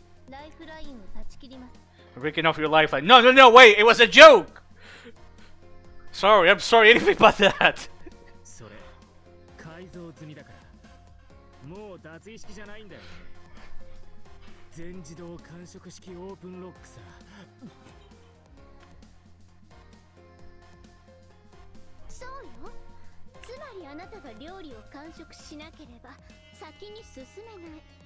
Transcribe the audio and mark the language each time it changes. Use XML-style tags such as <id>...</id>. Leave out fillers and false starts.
<ja>ライフラインを断ち切ります。</ja> <en>Breaking off your lifeline. No, wait, it was a joke! Sorry, I'm sorry, anything but that.</en> <ja>それ改造済みだからもう脱衣式じゃないんだよね。全自動完食式オープンロックさ。そうよ。つまりあなたが料理を完食しなければ先に進めない。</ja>